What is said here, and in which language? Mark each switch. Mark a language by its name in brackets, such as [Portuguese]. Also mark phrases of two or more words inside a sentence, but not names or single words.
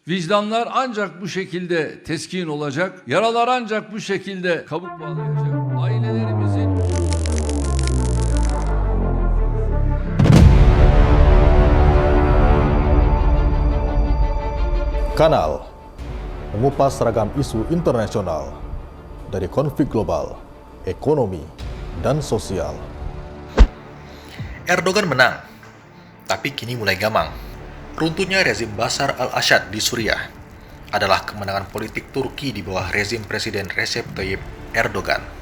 [Turkish] Vicdanlar ancak bu şekilde teskin olacak, yaralar ancak bu şekilde kabuk bağlayacak. Ailelerimizin [Indonesian] Kanal mengupas ragam isu internasional dari konflik global, ekonomi, dan sosial. Erdogan menang, tapi kini mulai gamang. Runtuhnya rezim Bashar al-Assad di Suriah adalah kemenangan politik Turki di bawah rezim Presiden Recep Tayyip Erdogan.